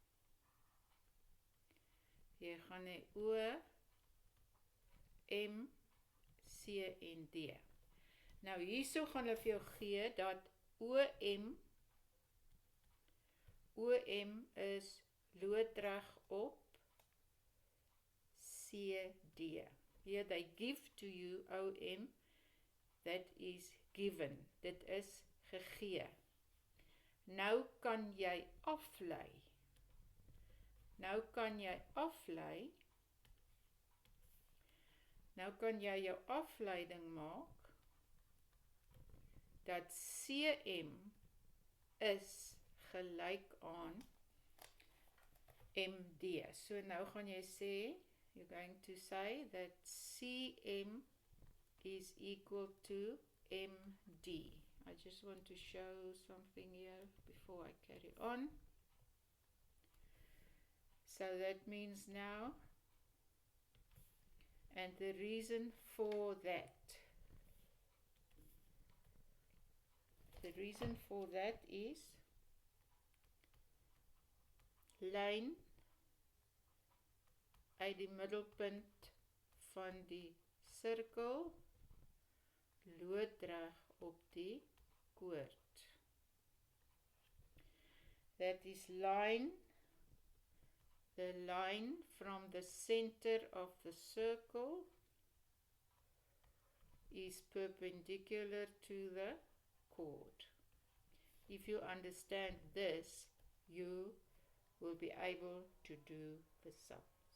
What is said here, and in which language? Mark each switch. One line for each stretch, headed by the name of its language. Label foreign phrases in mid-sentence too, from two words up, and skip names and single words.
Afrikaans: Jy gaan hê O, M, C en D. Nou hierso gaan hulle vir jou gee dat OM is loodreg op CD.
English: Here they give to you OM, that is given.
Afrikaans: Dit is gegee. Nou kan jy aflei. Nou kan jy jou afleiding maak dat CM is gelyk aan MD. So nou gaan jy sê,
English: you're going to say that CM is equal to MD. I just want to show something here before I carry on. So that means now, and the reason for that is
Afrikaans: lyn uit die middelpunt van die sirkel loodreg op die koord.
English: That is the line from the center of the circle is perpendicular to the chord. If you understand this, you will be able to do the sum.